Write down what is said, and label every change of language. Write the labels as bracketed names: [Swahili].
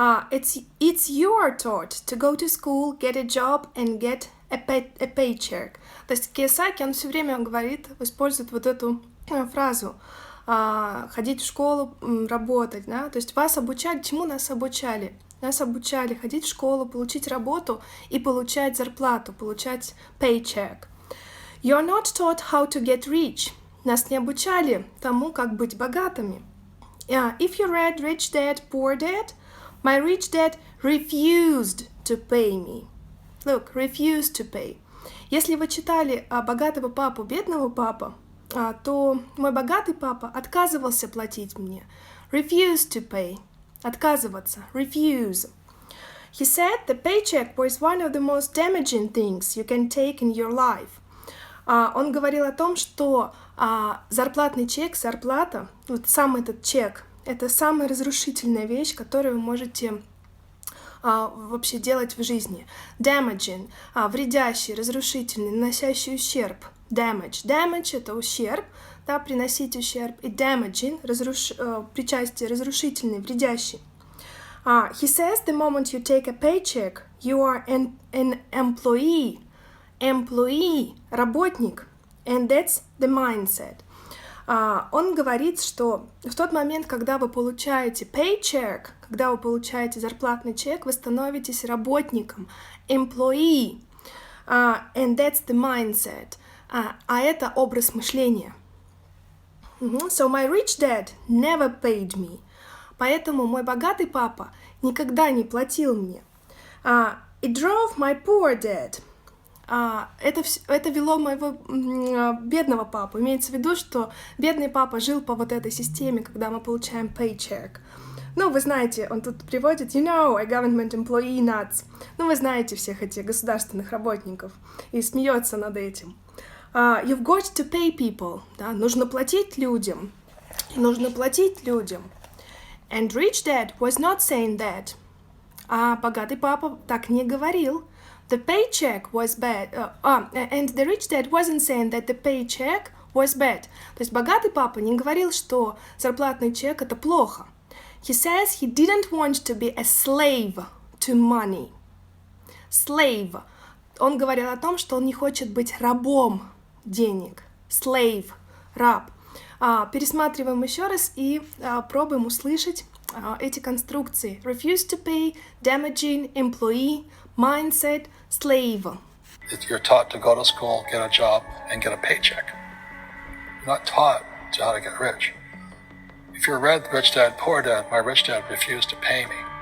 [English] It's you are taught to go to school, get a job, and get a paycheck. [Russian] То есть Кийосаки, он все время использует вот эту фразу ходить в школу, работать, да? То есть вас обучали, чему нас обучали? Нас обучали ходить в школу, получить работу и получать зарплату, получать paycheck. [English] You're not taught how to get rich. [Russian] Нас не обучали тому, как быть богатыми. [English] If you read Rich Dad, Poor Dad, my rich dad refused to pay me. Look, refused to pay. [Russian] Если вы читали богатого папу, бедного папу, то мой богатый папа отказывался платить мне. [English] Refused to pay. [Russian] Отказываться. [English] Refuse. He said the paycheck was one of the most damaging things you can take in your life. [Russian] Он говорил о том, что зарплатный чек, зарплата, вот сам этот чек, это самая разрушительная вещь, которую вы можете вообще делать в жизни. Damaging, вредящий, разрушительный, наносящий ущерб. Damage — это ущерб, да, приносить ущерб. И damaging — причастие, разрушительный, вредящий. [English] He says the moment you take a paycheck, you are an employee, [Russian] работник, [English] and that's the mindset. [Russian] Он говорит, что в тот момент, когда вы получаете paycheck, когда вы получаете зарплатный чек, вы становитесь работником, employee, [English] and that's the mindset. [Russian] Это образ мышления. [English] So my rich dad never paid me. [Russian] Поэтому мой богатый папа никогда не платил мне. [English] It drove my poor dad. [Russian] Это вело моего бедного папу. Имеется в виду, что бедный папа жил по вот этой системе, когда мы получаем paycheck. Ну, вы знаете, он тут приводит, [English] a government employee nuts. [Russian] Ну, вы знаете всех этих государственных работников. И смеется над этим. [English] You've got to pay people. [Russian] Да? Нужно платить людям. [English] And rich dad was not saying that. [Russian] А богатый папа так не говорил. [English] The paycheck was bad. And the rich dad wasn't saying that the paycheck was bad. [Russian] То есть богатый папа не говорил, что зарплатный чек — это плохо. [English] He says he didn't want to be a slave to money. Slave. [Russian] Он говорил о том, что он не хочет быть рабом денег. [English] Slave. [Russian] Раб. Пересматриваем еще раз и пробуем услышать эти конструкции. [English] Refuse to pay, damaging, employee, mindset, slave. You're taught to go to school, get a job, and get a paycheck. You're not taught how to get rich. If you read Rich Dad, Poor Dad, my rich dad refused to pay me.